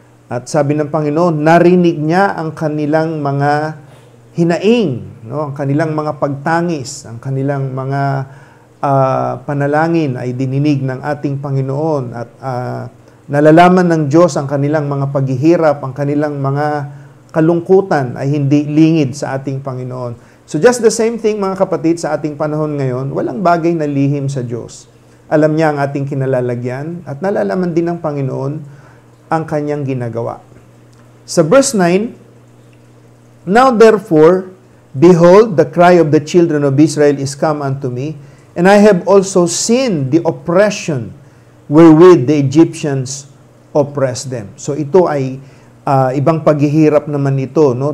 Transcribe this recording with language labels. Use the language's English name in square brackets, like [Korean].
[Filipino] At sabi ng Panginoon, narinig niya ang kanilang mga hinaing, no? Ang kanilang mga pagtangis, ang kanilang mga panalangin ay dininig ng ating Panginoon, at nalalaman ng Diyos ang kanilang mga paghihirap, ang kanilang mga kalungkutan ay hindi lingid sa ating Panginoon. [English] So just the same thing, [Filipino] mga kapatid, sa ating panahon ngayon, walang bagay na lihim sa Diyos. Alam niya ang ating kinalalagyan at nalalaman din ng Panginoon ang kanyang ginagawa. Sa verse 9, [English] "Now therefore, behold, the cry of the children of Israel is come unto me, and I have also seen the oppression wherewith the Egyptians oppress them." [Filipino] So ito ay ibang paghihirap naman ito, no?